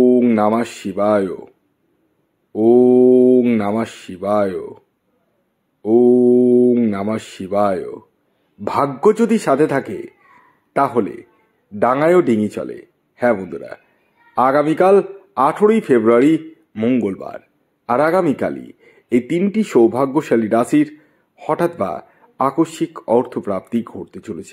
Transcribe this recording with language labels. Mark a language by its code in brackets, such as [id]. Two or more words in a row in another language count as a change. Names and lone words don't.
[sa] নমঃ শিবায়। ওং নমঃ শিবায়। ওং নমঃ শিবায়। [bn] ভাগ্য যদি সাথে থাকে তাহলে ডাঙায়ও ডিঙি চলে। হ্যাঁ বন্ধুরা, আগামীকাল 18ই ফেব্রুয়ারি মঙ্গলবার, আর আগামীকালই এই তিনটি সৌভাগ্যশালী রাশির হঠাৎ বা আকস্মিক অর্থপ্রাপ্তি ঘটতে চলেছে।